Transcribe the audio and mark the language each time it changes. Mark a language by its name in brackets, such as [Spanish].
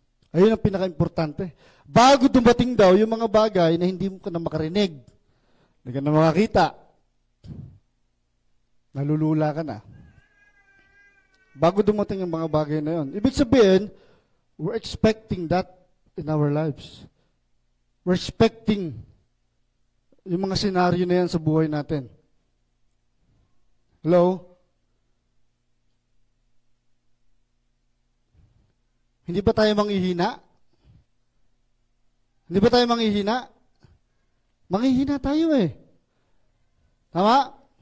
[Filipino] Ayun ang pinaka-importante. Bago dumating daw yung mga bagay na hindi mo ka na makarinig, hindi ka na makakita, nalulula ka na. Bago dumating yung mga bagay na yun. Ibig sabihin, [English] we're expecting that in our lives. We're expecting [Filipino] yung mga senaryo na yan sa buhay natin. [English] Hello? [Filipino] Hindi ba tayo manghihina? Hindi ba tayo manghihina? Manghihina tayo eh. Tama?